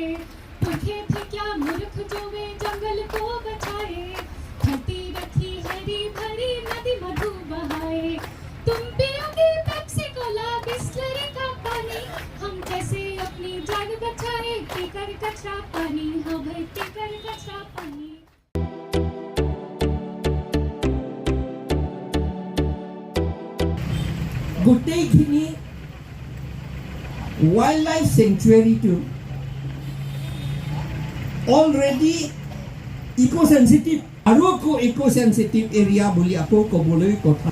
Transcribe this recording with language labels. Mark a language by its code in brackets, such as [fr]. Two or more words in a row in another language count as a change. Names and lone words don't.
[hi] पुरखे थे क्या मूर्ख जो वे जंगल को बचाए, धरती रखी हरी भरी नदी मधु बहाए। तुम पियोगे पेप्सी कोला बिस्लरी का पानी, हम कैसे अपनी जान बचाए, पीकर कचरा पानी, हाँ भाई पीकर कचरा पानी। [as] গোটেইখিনি [en] wild life sanctuary already eco sensitive [as] আৰু আকৌ [en] eco sensitive area [as] বুলি আকৌ ক'বলৈ কথা।